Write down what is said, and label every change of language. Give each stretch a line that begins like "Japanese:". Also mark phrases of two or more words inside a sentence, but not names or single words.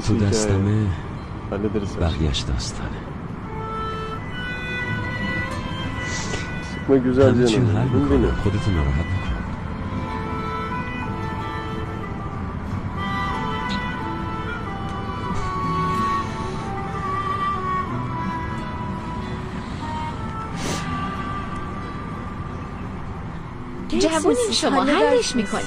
Persian: تو
Turkish: hikaye.
Persian: دستمه
Turkish: Hallederiz.
Persian: بقیهش داستانه.
Turkish: Sıkma güzel
Persian: همه چی
Turkish: canım.
Persian: حل
Turkish: Bugün
Persian: میکنم.
Turkish: benim.
Persian: خودتو ناراحت نکن. جوونیم شما حلش میکنیم.